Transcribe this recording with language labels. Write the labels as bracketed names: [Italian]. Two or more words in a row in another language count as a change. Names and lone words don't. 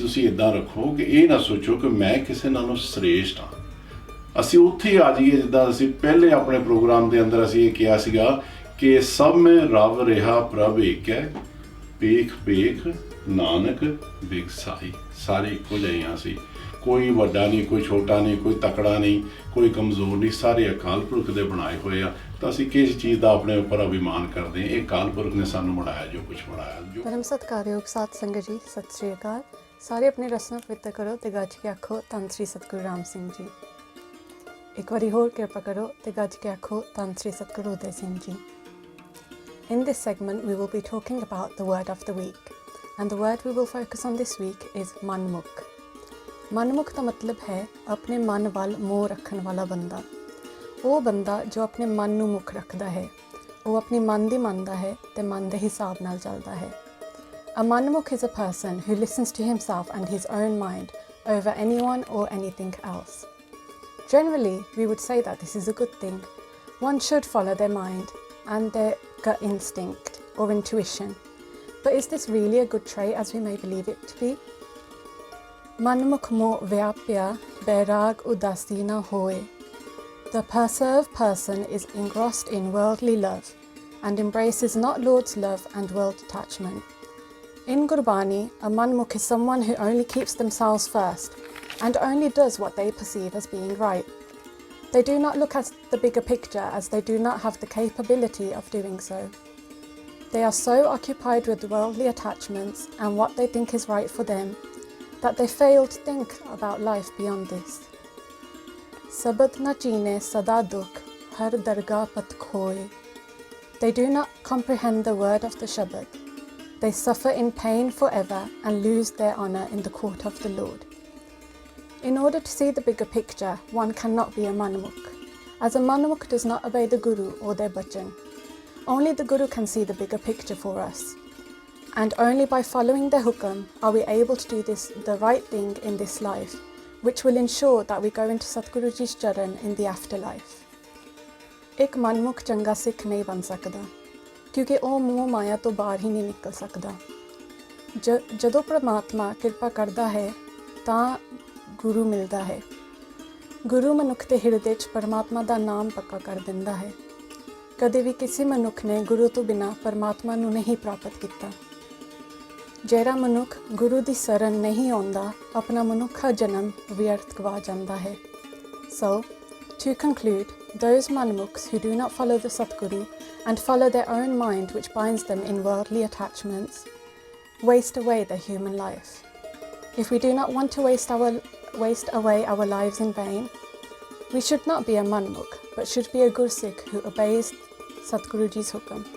[Punjabi] ਤੁਸੀਂ ਇਦਾਂ ਰੱਖੋ ਕਿ ਇਹ ਨਾ ਸੋਚੋ ਕਿ ਮੈਂ ਕਿਸੇ ਨਾਲੋਂ ਸ੍ਰੇਸ਼ਟ ਹਾਂ ਅਸੀਂ ਉੱਥੇ ਆ ਜਾਈਏ ਜਿੱਦਾਂ ਅਸੀਂ ਪਹਿਲੇ ਆਪਣੇ ਪ੍ਰੋਗਰਾਮ ਦੇ ਅੰਦਰ ਅਸੀਂ ਇਹ ਕਿਹਾ ਸੀਗਾ ਕਿ ਸਭ ਮੈਂ ਰਵ ਰਿਹਾ ਪ੍ਰਭ ਏਕ ਹੈ ਪੇਖ ਪੇਖ ਨਾਨਕ ਬਿਗਸਾਈ ਸਾਰੇ ਇੱਕੋ ਜਿਹੇ ਹਾਂ ਅਸੀਂ ਕੋਈ ਵੱਡਾ ਨਹੀਂ ਕੋਈ ਛੋਟਾ ਨਹੀਂ ਕੋਈ ਤਕੜਾ ਨਹੀਂ ਕੋਈ ਕਮਜ਼ੋਰ ਨਹੀਂ ਸਾਰੇ ਅਕਾਲ ਪੁਰਖ ਦੇ ਬਣਾਏ ਹੋਏ ਆ ਤਾਂ ਅਸੀਂ ਕਿਸ ਚੀਜ਼ ਦਾ ਆਪਣੇ ਉੱਪਰ ਅਭਿਮਾਨ ਕਰਦੇ ਹਾਂ ਇਹ ਅਕਾਲ ਪੁਰਖ ਨੇ ਸਾਨੂੰ ਬਣਾਇਆ ਜੋ ਕੁਝ ਬਣਾਇਆ ਜੋ ਪਰਮ ਸਤਿਕਾਰਯੋਗ ਸਾਧ ਸੰਗਤ ਜੀ ਸਤਿ ਸ਼੍ਰੀ ਅਕਾਲ ਸਾਰੇ ਆਪਣੇ ਰਸਨਾ ਪਵਿੱਤਰ ਕਰੋ ਤੇ ਗੱਜ ਕੇ ਆਖੋ ਧੰਨ ਸ੍ਰੀ ਸਤਿਗੁਰੂ ਰਾਮ ਸਿੰਘ ਜੀ ਇੱਕ ਵਾਰੀ ਹੋਰ ਕਿਰਪਾ ਕਰੋ ਤੇ ਗੱਜ ਕੇ ਆਖੋ ਧੰਨ ਸ੍ਰੀ ਸਤਿਗੁਰੂ ਉਦੈ ਸਿੰਘ ਜੀ [English] In this segment we will be talking about the word of the week and the word we will focus on this week is manmukh [Punjabi] ਮਨਮੁਖ ਦਾ ਮਤਲਬ ਹੈ ਆਪਣੇ ਮਨ ਵੱਲ ਮੋਹ ਰੱਖਣ ਵਾਲਾ ਬੰਦਾ ਉਹ ਬੰਦਾ ਜੋ ਆਪਣੇ ਮਨ ਨੂੰ ਮੁੱਖ ਰੱਖਦਾ ਹੈ ਉਹ ਆਪਣੀ ਮਨ ਦੀ ਮੰਨਦਾ ਹੈ ਤੇ ਮਨ ਦੇ ਹਿਸਾਬ ਨਾਲ ਚੱਲਦਾ ਹੈ [English] A manmukh is a person who listens to himself and his own mind over anyone or anything else. Generally, we would say that this is a good thing. One should follow their mind and their gut instinct or intuition. But is this really a good trait as we may believe it to be? [Punjabi] ਮਨਮੁਖ ਮੋਹਿ ਵਿਆਪਿਆ ਬੈਰਾਗੁ ਉਦਾਸੀ ਨ ਹੋਇ. [English] The perserved person is engrossed in worldly love and embraces not Lord's love and world attachment. In Gurbani, a manmukh is someone who only keeps themselves first and only does what they perceive as being right. They do not look at the bigger picture as they do not have the capability of doing so. They are so occupied with worldly attachments and what they think is right for them that they fail to think about life beyond this. [Punjabi] ਸਬਦੁ ਨ ਚੀਨੈ ਸਦਾ ਦੁਖੁ ਹਰਿ ਦਰਗਹਿ ਪਤਿ ਖੋਇ. [English] They do not comprehend the word of the Shabad. They suffer in pain forever and lose their honour in the court of the Lord. In order to see the bigger picture, one cannot be a manmukh, as a manmukh does not obey the Guru or their bhajan. Only the Guru can see the bigger picture for us. And only by following their hukam are we able to do the right thing in this life, which will ensure that we go into Satguru Ji's charan in the afterlife. [Punjabi] ਇੱਕ ਮਨਮੁਖ ਚੰਗਾ ਸਿੱਖ ਨਹੀਂ ਬਣ ਸਕਦਾ ਕਿਉਂਕਿ ਉਹ ਮੋਹ ਮਾਇਆ ਤੋਂ ਬਾਹਰ ਹੀ ਨਹੀਂ ਨਿਕਲ ਸਕਦਾ। ਜਦੋਂ ਪ੍ਰਮਾਤਮਾ ਕਿਰਪਾ ਕਰਦਾ ਹੈ ਤਾਂ ਗੁਰੂ ਮਿਲਦਾ ਹੈ। ਗੁਰੂ ਮਨੁੱਖ ਦੇ ਹਿਰਦੇ 'ਚ ਪਰਮਾਤਮਾ ਦਾ ਨਾਮ ਪੱਕਾ ਕਰ ਦਿੰਦਾ ਹੈ। ਕਦੇ ਵੀ ਕਿਸੇ ਮਨੁੱਖ ਨੇ ਗੁਰੂ ਤੋਂ ਬਿਨਾਂ ਪਰਮਾਤਮਾ ਨੂੰ ਨਹੀਂ ਪ੍ਰਾਪਤ ਕੀਤਾ। ਜਿਹੜਾ ਮਨੁੱਖ ਗੁਰੂ ਦੀ ਸ਼ਰਨ ਨਹੀਂ ਆਉਂਦਾ ਆਪਣਾ ਮਨੁੱਖਾ ਜਨਮ ਵਿਅਰਥ ਗਵਾ ਜਾਂਦਾ ਹੈ। [English] So, to conclude, those manmukhs who do not follow the Satguru and follow their own mind which binds them in worldly attachments, waste away their human life. If we do not want to waste away our lives in vain, we should not be a manmukh, but should be a Gursikh who obeys Satguru Ji's hukam.